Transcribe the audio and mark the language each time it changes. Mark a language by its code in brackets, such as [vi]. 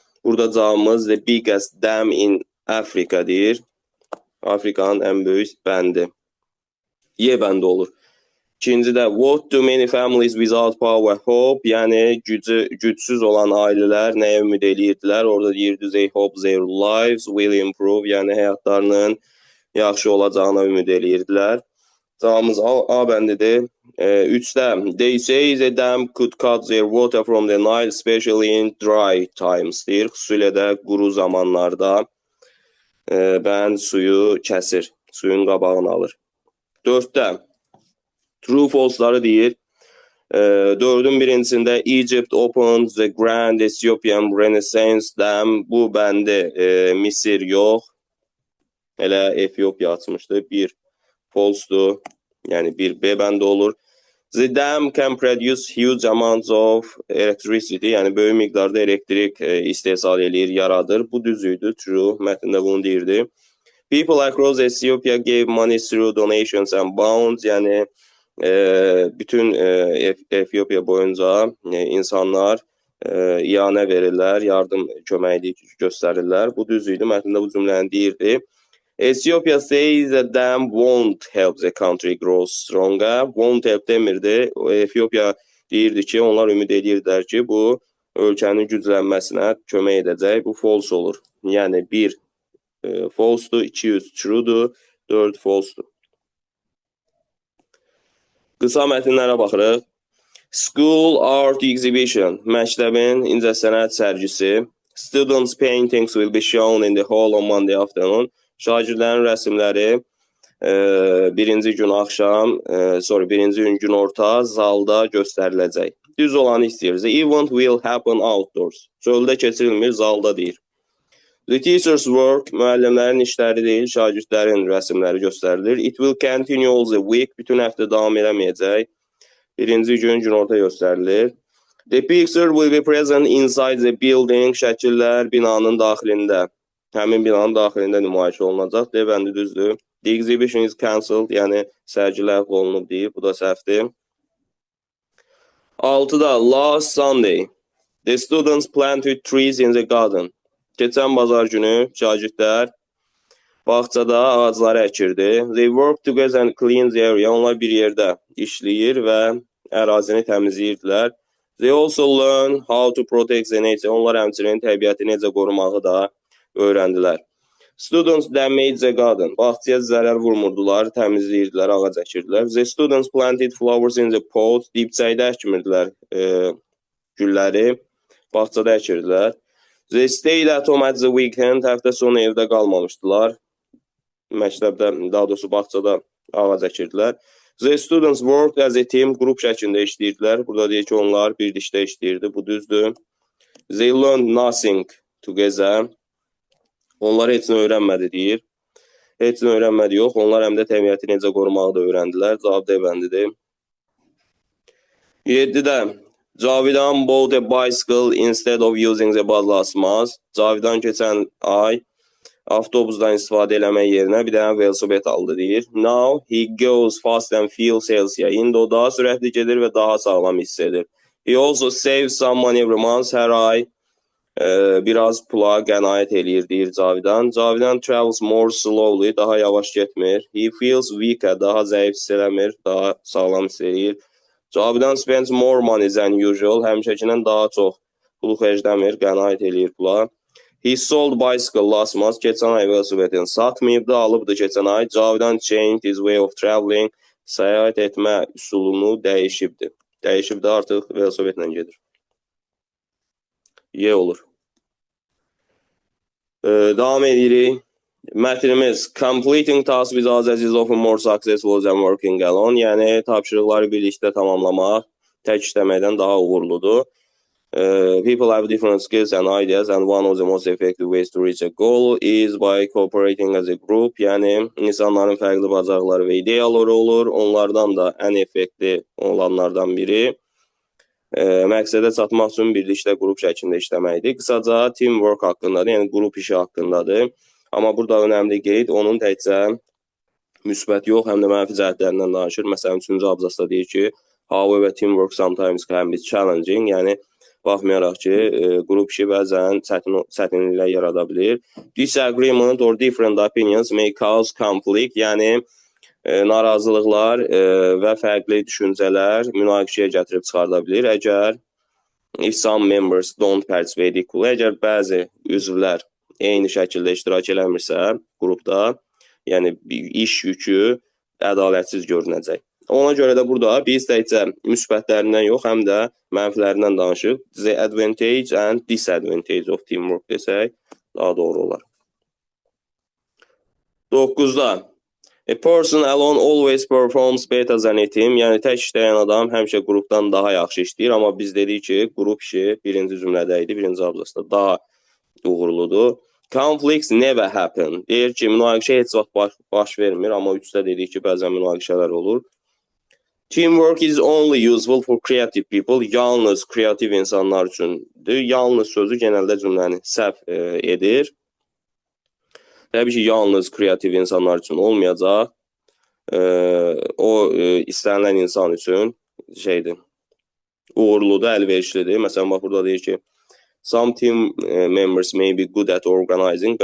[az] Burada cavabımız [en] the biggest dam in Africa deyir. [az] Afrikanın ən böyük bəndi. Y bəndi olur. İkincidə, [en] what do many families without power hope? [az] Yəni, gücsüz olan ailələr nəyə ümid edirdilər? Orada deyirdi, [en] they hope their lives will improve. [az] Yəni, həyatlarının yaxşı olacağına ümid edirdilər. Cavabımız A bəndidir. [en] 3-də, they say the dam could cut their water from the Nile, especially in dry times deyir. [az] Xüsusilə də quru zamanlarda bənd suyu kəsir, suyun qabağını alır. 4-də, true false'ları deyir. 4-ün birincisində [en] Egypt opened the Grand Ethiopian Renaissance Dam. [az] Bu bəndi Misir yox, elə Etiopiya açmışdı. 1 false'dur, yəni 1 B bəndi olur. [en] The dam can produce huge amounts of electricity, [az] yəni böyük miqdarda elektrik istehsal edir, yaradır. Bu düzüydü, true, mətndə bunu deyirdi. [en] People across Ethiopia gave money through donations and bonds, [az] yəni bütün Etiopiya boyunca insanlar iyanə verirlər, yardım köməklik göstərirlər. Bu düzüydü, mətndə bu cümləni deyirdi. [en] Ethiopia says the dam won't help the country grow stronger. Won't help demirdi. [az] Ethiopia deyirdi ki, onlar ümid edirdilər ki, bu ölkənin güclənməsinə kömək edəcək. Bu false olur. Yəni 1 false'dur, 2 true'dur, 4 false'dur. Qısa mətnlərə baxırıq. [en] School art exhibition, [az] məktəbin incəsənət sərgisi. [en] Students' paintings will be shown in the hall on Monday afternoon. [az] Şagirdlərin rəsmləri birinci gün axşam, birinci gün günorta zalda göstəriləcək. Düz olanı istəyir. [en] The event will happen outdoors. [az] Çöldə keçirilmir, zalda deyir. [en] The teacher's work, [az] müəllimlərin işləri deyil, şagirdlərin rəsmləri göstərilir. [en] It will continue all the week, [az] bütün həftə davam eləməyəcək. Birinci gün günorta göstərilir. [en] The picture will be present inside the building, [az] şəkillər binanın daxilində. Həmin binanın daxilində nümayiş olunacaq. D bəndi düzdür. [en] The exhibition is cancelled, [az] yəni sərgi ləğv olunub deyib, bu da səhvdir. [en] 6-da, last Sunday, the students planted trees in the garden. [az] Keçən bazar günü şagirdlər bağçada ağacları əkirdi. [en] They work together and clean the area. [az] Onlar bir yerdə işləyir və ərazini təmizləyirdilər. [en] They also learn how to protect the nature. [az] Onlar həmçinin təbiəti necə qorumağı da öyrəndilər. [en] Students damaged the garden. [az] Bağçaya zərər vurmurdular, təmizləyirdilər, ağac əkirdilər. [en] The students planted flowers in the pot. [az] Dibçəkdə əkmirdilər gülləri, bağçada əkirdilər. [en] They stayed at home at the weekend. [az] Həftə sonu evdə qalmamışdılar. Məktəbdə, daha doğrusu bağçada ağac əkirdilər. [en] The students worked as a team. [az] Qrup şəklində işləyirdilər. Burada deyir ki, onlar birlikdə işləyirdi. Bu düzdür. [en] They learned nothing together. [az] Onlar heç nə öyrənmədi deyir. Heç nə öyrənmədi yox. Onlar həm də təbiəti necə qorumağı da öyrəndilər. Cavab D bəndidir. [en] 7-də, Cavidan bought a bicycle instead of using the bus last month. [az] Cavidan keçən ay avtobusdan istifadə eləmək yerinə bir dənə velosiped aldı deyir. [en] Now he goes fast and feels healthier. [az] İndi o daha sürətli gedir və daha sağlam hiss edir. [en] He also saves some money every month. [az] Hər ay biraz pula qənaət eləyir deyir Cavidan. [en] Cavidan travels more slowly, [az] daha yavaş getmir. [en] He feels weaker, [az] daha zəif hiss eləmir, daha sağlam hiss eləyir. [en] Cavidan spends more money than usual, [az] həmişəkindən daha çox pulu xərcləmir, qənaət eləyir pula. [en] He sold bicycle last month. [az] Keçən ay velosipedini satmayıbdı, alıbdı keçən ay. [en] Cavidan changed his way of traveling. [az] Səyahət etmə üsulunu dəyişibdi. Dəyişibdi, artıq velosipedlə gedir. Y olur. Davam edirik. [en] Mətnimiz completing tasks with others is often more successful than working alone. [az] Yəni tapşırıqları birlikdə tamamlamaq tək işləməkdən daha uğurludur. [en] People have different skills and ideas, and one of the most effective ways to reach a goal is by cooperating as a group. [az] Yəni insanların fərqli bacarıqları və ideyaları olur. Onlardan da ən effektiv olanlardan biri məqsədə çatmaq üçün birlikdə qrup şəklində işləməkdir. Qısaca teamwork haqqındadır, yəni qrup işi haqqındadır. Amma burada önəmli qeyd, onun təkcə müsbət yox, həm də mənfi cəhətlərindən danışır. Məsələn, 3-cü abzasda deyir ki, [en] however, teamwork sometimes can be challenging. [az] Yəni, baxmayaraq ki, qrup işi bəzən çətinliklər yarada bilir. [en] Disagreement or different opinions may cause conflict. [az] Yəni, narazılıqlar və fərqli düşüncələr münaqişəyə gətirib çıxarda bilir. Əgər [en] if some members don't participate equally, [az] əgər bəzi üzvlər eyni şəkildə iştirak eləmirsə qrupda, yəni iş yükü ədalətsiz görünəcək. Ona görə də burada biz təkcə müsbətlərindən yox, həm də mənfilərindən danışıq. [en] The advantage and disadvantage of teamwork [az] desək daha doğru olar. [en] 9-da a person alone always performs better than a team. [az] Yəni tək işləyən adam həmişə qrupdan daha yaxşı işləyir, amma biz dedik ki, qrup işi birinci cümlədə idi, birinci abzasda daha uğurludur. [en] Conflicts never happen. [az] Deyir ki, münaqişə heç vaxt baş vermir, amma 3-də dedik ki, bəzən münaqişələr olur. [en] Teamwork is only useful for creative people. [az] Yalnız kreativ insanlar üçündür. Yalnız sözü genəldə cümləni səhv edir. Təbii ki, yalnız kreativ insanlar üçün olmayacaq. O, istənilən insan üçün uğurludur, əlverişlidir. Məsələn, bax, burada deyir ki, [en] some team members may be good at organizing.